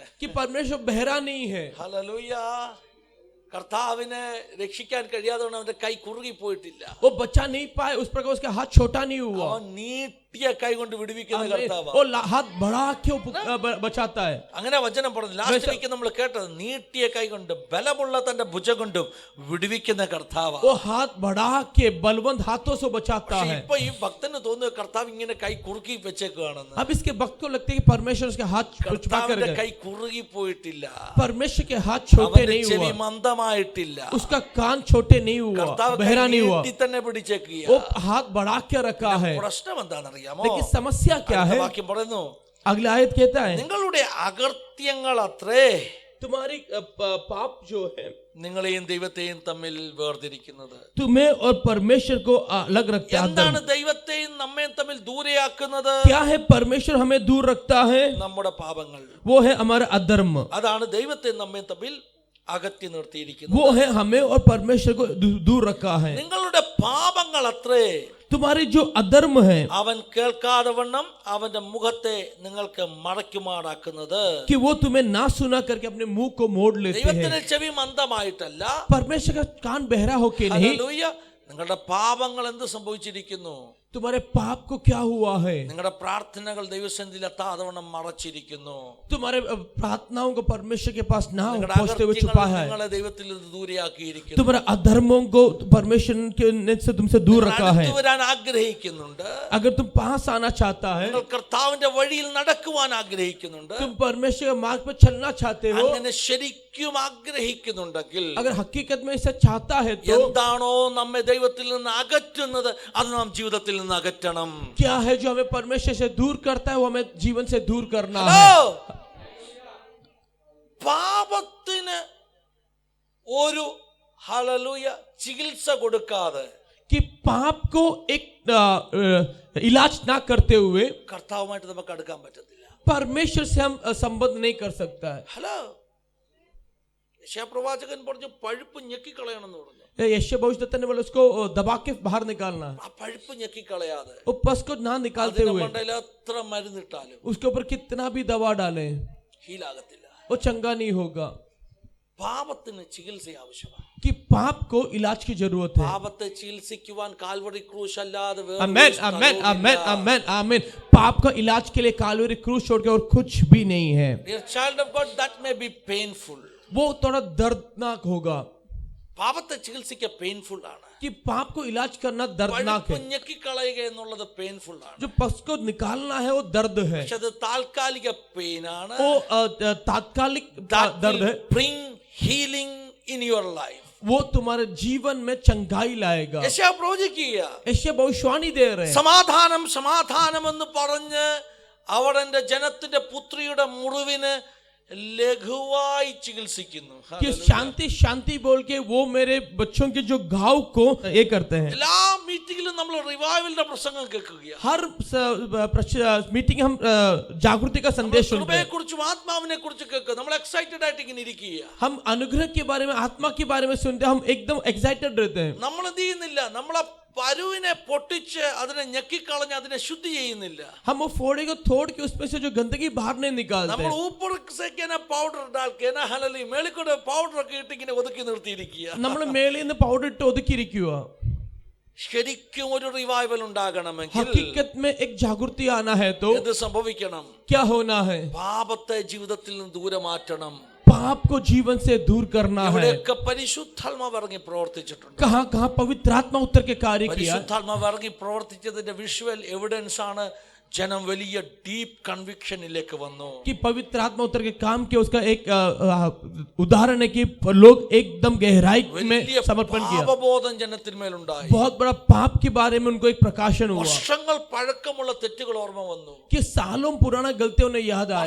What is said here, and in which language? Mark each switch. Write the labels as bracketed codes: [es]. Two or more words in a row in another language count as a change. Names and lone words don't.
[hi] कि परमेश्वर बहरा नहीं है. [ml] ഹല്ലേലൂയ. കർത്താവിനെ രക്ഷിക്കാൻ കഴിയാതെ അവന്റെ കൈ കുറുകി പോയിട്ടില്ല. [hi] वो बचा नहीं पाए उस प्रकार उसका हाथ छोटा नहीं हुआ. [ml] അവൻ നീട്ടിയ കൈ കൊണ്ട് വിടുവിക്കുന്ന കർത്താവ്. [hi] वो हाथ बढ़ा के वो बचाता है. [ml] അങ്ങനെ വചനം പറഞ്ഞു. ലാസ്റ്റ് വീക്ക് നമ്മൾ കേട്ടത് നീട്ടിയ കൈ കൊണ്ട് ബലമുള്ള തന്റെ ഭുജം കൊണ്ടും വിടുവിക്കുന്ന കർത്താവ്. [hi] वो हाथ बढ़ा के बलवंत हाथों से बचाता है. [ml] ഇപ്പൊ ഈ ഭക്തന് തോന്നുന്നു കർത്താവ് ഇങ്ങനെ കൈ കുറുക്കി വെച്ചേക്കുകയാണെന്ന്. [hi] अब इसके भक्त को लगता है कि परमेश्वर उसके हाथ छुपा कर [ml] കർത്താവിന്റെ [hi] गए. [ml] കൈ കുറുകി പോയിട്ടില്ല. [hi] परमेश्वर के हाथ छोटे [ml] അവന്റെ [hi] नहीं [ml] ചെവി [hi] हुआ. [ml] മന്ദമായിട്ടില്ല. [hi] उसका कान छोटे नहीं हुआ, [ml] കർത്താവ് [hi] बहरा नहीं हुआ. [ml] നീട്ടി തന്നെ പിടിച്ചേക്കുക. [hi] वो हाथ बढ़ा के रखा है. [ml] പ്രശ്നം എന്താണെന്നറിയാമോ? [hi] लेकिन समस्या क्या है? [ml] വാക്യം പറയുന്നു, [hi] अगला आयत कहता है [ml] നിങ്ങളുടെ അകൃത്യങ്ങൾ അത്രേ [hi] तुम्हारी पाप जो है [ml] നിങ്ങളെയും ദൈവത്തെയും തമ്മിൽ വേർതിരിക്കുന്നത്. [hi] तुम्हें और परमेश्वर को अलग रखता है. [ml] എന്താണ് ദൈവത്തെയും നമ്മയും തമ്മിൽ ദൂരെയാക്കുന്നത്? [hi] क्या है परमेश्वर हमें दूर रखता है? [ml] നമ്മുടെ പാപങ്ങൾ. [hi] वो है हमारा अधर्म. [ml] അതാണ് ദൈവത്തെ നമ്മയും തമ്മിൽ അകറ്റി നിർത്തിയിരിക്കുന്നത്. [hi] वो है हमें और परमेश्वर को दूर रखा है. [ml] നിങ്ങളുടെ പാപങ്ങൾ അത്രേ [hi] तुम्हारी जो अधर्म है [ml] അവൻ കേൾക്കാതെ വണ്ണം അവന്റെ മുഖത്തെ നിങ്ങൾക്ക് മറയ്ക്കുമാറാക്കുന്നത്. [hi] कि वो तुम्हें ना सुना करके अपने मुंह को मोड़ लेते [ml] ദൈവത്തിന്റെ [hi] हैं. [ml] ചെവി മന്ദമായിട്ടല്ല. [hi] परमेश्वर का कान बहरा होके नहीं. [ml] ഹല്ലേലൂയ. നിങ്ങളുടെ പാപങ്ങൾ എന്ത് സംഭവിച്ചിരിക്കുന്നു? [hi] तुम्हारे पाप को क्या हुआ है? [ml] നിങ്ങളുടെ പ്രാർത്ഥനകൾ ദൈവസന്നിധിയിൽ എത്താതവണ്ണം മറച്ചിരിക്കുന്നു. [hi] तुम्हारे प्रार्थनाओं को परमेश्वर के पास ना [ml] നിങ്ങളുടെ [hi] पहुंचते हुए छुपा है. [ml] നിങ്ങളെ ദൈവത്തിൽ നിന്ന് ദൂരെയാക്കിയിരിക്കുന്നു. [hi] तुम्हारे अधर्मों को परमेश्वर ने से तुमसे दूर रखा है. [ml] അടുത്ത് വരാൻ ആഗ്രഹിക്കുന്നുണ്ട്. [hi] अगर तुम पास आना चाहता है, [ml] നിങ്ങൾ കർത്താവിന്റെ വഴിയിൽ നടക്കുവാൻ ആഗ്രഹിക്കുന്നുണ്ട്. [hi] तुम परमेश्वर के मार्ग पर चलना चाहते हो, [ml] അങ്ങനെ ശരിക്കും ആഗ്രഹിക്കുന്നുണ്ടെങ്കിൽ, [hi] अगर हकीकत में ऐसा चाहता है तो [ml] എന്താണോ നമ്മെ ദൈവത്തിൽ നിന്ന് അകറ്റുന്നത് അത് നാം ജീവിതത്തിൽ നിന്ന് അകറ്റണം. [hi] क्या है जो हमें परमेश्वर से दूर करता है, वो हमें जीवन से दूर करना है. [ml] ഹലോ, പാപത്തിന് ഒരു ഹല്ലേലൂയ ചികിത്സ കൊടുക്കാതെ, [hi] कि पाप को एक इलाज ना करते हुए [ml] കർത്താവുമായിട്ട് നമുക്ക് അടുക്കാൻ പറ്റത്തില്ല. [hi] परमेश्वर से हम संबंध नहीं कर सकता है. [ml] ഹലോ, യശയ്യാപ്രവാചകൻ പറഞ്ഞു പഴുപ്പ് ഞെക്കിക്കളയണമെന്ന് പറഞ്ഞു. [hi] यशायाह भविष्यद्वक्ता ने बोला उसको दबा के बाहर निकालना है. [ml] ആ പഴുപ്പ് ഞെക്കിക്കളയാതെ [hi] वो पस को ना निकालते [ml] അതിന്റെ [hi] हुए [ml] മണ്ടയിൽ എത്ര മരുന്നിട്ടാലും [hi] उसके ऊपर कितना भी दवा डाले [ml] ഹീലാകത്തില്ല. [hi] वो चंगा नहीं होगा. [ml] പാപത്തിന് ചികിത്സ ആവശ്യമാണ്. [hi] कि पाप को इलाज की जरूरत है. [ml] പാപത്തെ ചികിത്സിക്കുവാൻ കാൽവറി ക്രൂശ് അല്ലാതെ വേറെ [hi] आमेन [ml] ഒരു [hi] आमेन [ml] സ്ഥലവുമില്ല. [hi] आमेन आमेन आमेन. पाप का इलाज के लिए कालवरी क्रूस छोड़ के और कुछ भी नहीं है. [en] Dear child of God, that may be painful. [hi] वो थोड़ा दर्दनाक होगा. [ml] പാപത്തെ ചികിത്സിക്കുക പെയിൻഫുൾ ആണ്. [hi] कि पाप को इलाज करना दर्दनाक है. [ml] ഞെക്കിക്കളയുക എന്നുള്ളത് പെയിൻഫുൾ ആണ്. [hi] जो पस को निकालना है वो दर्द है. [ml] പക്ഷെ അത് താൽക്കാലിക പെയിൻ ആണ്. [hi] वो तात्कालिक दर्द है. [en] Bring healing in your life. [hi] वो तुम्हारे जीवन में चंगाई लाएगा. [ml] യെശയ്യാ പ്രവചിക്കുക, [hi] यशायाह भविष्यवाणी दे रहे हैं. [ml] സമാധാനം സമാധാനം എന്ന് പറഞ്ഞ് അവിടെ എന്റെ ജനത്തിന്റെ പുത്രിയുടെ മുറിവിന് ലഘുവായി ചികിത്സിക്കുന്നു. [hi] कि शांति शांति बोल के वो मेरे बच्चों के जो घाव को ये करते हैं. [ml] എല്ലാ മീറ്റിംഗിലും നമ്മൾ റിവൈവലിന്റെ പ്രസംഗം കേൾക്കുകയാണ്. [hi] हर मीटिंग हम जागृति का संदेश सुनते [ml] കൃപയെ [hi] हैं. [ml] കുറിച്ചും ആത്മാവിനെ കുറിച്ചും കേൾക്കുക. നമ്മൾ എക്സൈറ്റഡ് ആയിട്ട് ഇങ്ങനെ ഇരിക്കുക. [hi] हम अनुग्रह के बारे में आत्मा के बारे में सुनते हैं. हम एकदम एक्साइटेड रहते हैं. [ml] നമ്മൾ എന്ത് ചെയ്യുന്നില്ല? നമ്മളെ പരുവിനെ പൊട്ടിച്ച് അതിനെ ഞെക്കിക്കളഞ്ഞ് അതിനെ ശുദ്ധി ചെയ്യുന്നില്ല. [hi] हम वो फोड़े को तोड़ के उसमें से जो गंदगी बाहर नहीं निकालते. [ml] നമ്മൾ [hi] ऊपर के ना पाउडर डाल के ना [ml] ഹലലി മേളിക്കൂടെ പൗഡർ ഒക്കെ ഇട്ട് ഇങ്ങനെ ഒതുക്കി നിർത്തിയിരിക്കുക. നമ്മൾ മേളിൽ നിന്ന് പൗഡർ ഇട്ട് ഒതുക്കിയിരിക്കുക. ശരിക്കും ഒരു റിവൈവൽ ഉണ്ടാകണമെങ്കിൽ [hi] हकीकत में एक जागृति आना है तो [ml] എന്ത് സംഭവിക്കണം? [hi] क्या होना है? [ml] പാപത്തെ ജീവിതത്തിൽ നിന്ന് ദൂരെ മാറ്റണം. [hi] पाप को जीवन से दूर करना है. [ml] ഇവിടെയൊക്കെ പരിശുദ്ധാത്മാവ് ഇറങ്ങി പ്രവർത്തിച്ചിട്ടുണ്ട്. [hi] कहाँ कहाँ पवित्र आत्मा उतर के कार्य किया. [ml] പരിശുദ്ധാത്മാവ് ഇറങ്ങി പ്രവർത്തിച്ചതിന്റെ [en] visual evidence [ml] ആണ് ജനം വലിയ ഡീപ് കൺവിക്ഷനിലേക്ക് വന്നു. [hi] कि पवित्र आत्मा उतर के काम किया उसका एक उदाहरण है कि लोग एकदम गहराई में [ml] വലിയ [hi] समर्पण किया. [ml] പാപബോധം ജനത്തിന്മേലുണ്ടായി. [hi] बहुत बड़ा पाप के बारे में उनको एक प्रकाशन हुआ [ml] വർഷങ്ങൾ പഴക്കമുള്ള തെറ്റുകൾ ഓർമ്മ വന്നു. [hi] कि सालों पुराना गलतियों ने याद आया.